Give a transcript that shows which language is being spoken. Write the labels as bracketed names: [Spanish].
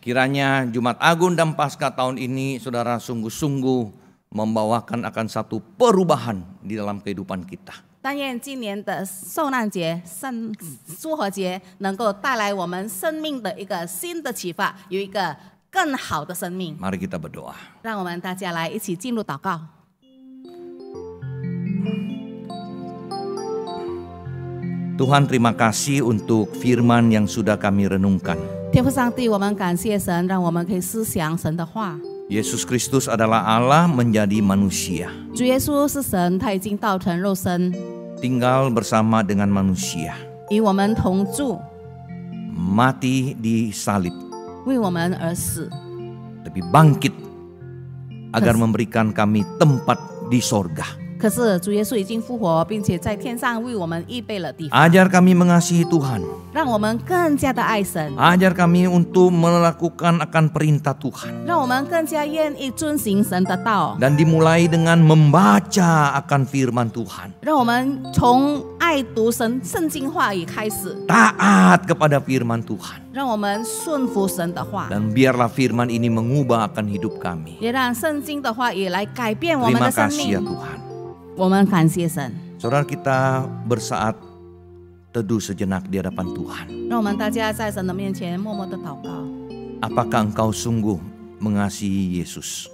[Indonesian] Kiranya Jumat Agung dan Paskah tahun ini saudara sungguh-sungguh membawakan akan satu perubahan di dalam kehidupan kita. [Chinese] 但愿今年的受难节、复活节能够带来我们生命的一个新的启发，有一个更好的生命。 [Indonesian] Mari kita berdoa. [Chinese] 让我们大家来一起进入祷告。 [Indonesian] Tuhan, terima kasih untuk firman yang sudah kami renungkan. [Chinese] 天父上帝，我们感谢神，让我们可以思想神的话。 [Indonesian] Yesus Kristus adalah Allah menjadi manusia, [Chinese] 主耶稣是神，他已经道成肉身， [Indonesian] tinggal bersama dengan manusia, [Chinese] 与我们同住， [Indonesian] mati di salib, [Chinese] 为我们而死， [Indonesian] tapi bangkit agar memberikan kami tempat di sorga. [Chinese] 可是主耶稣已经复活，并且在天上为我们预备了地方， [Indonesian] Ajar kami mengasihi Tuhan, [Chinese] 让我们更加的爱神， [Indonesian] ajar kami untuk melakukan akan perintah Tuhan. [Chinese] 让我们更加愿意遵行神的道， [Indonesian] Dan dimulai dengan membaca akan firman Tuhan. [Chinese] 让我们从爱读圣经话语开始， [Indonesian] Taat kepada firman Tuhan. [Chinese] 让我们顺服神的话， [Indonesian] Dan biarlah firman ini mengubah akan hidup kami. [Chinese] 也让圣经的话语来改变我们 [Indonesian] Terima [Chinese] 的生 [Indonesian] kasih ya [Chinese] 命。 [Indonesian] Tuhan. [Chinese] 我们感谢神， [Indonesian] Saudara, kita bersaat teduh sejenak di hadapan Tuhan. [Chinese] 让我们大家在神的面前默默的祷告。 [Indonesian] Apakah engkau sungguh mengasihi Yesus?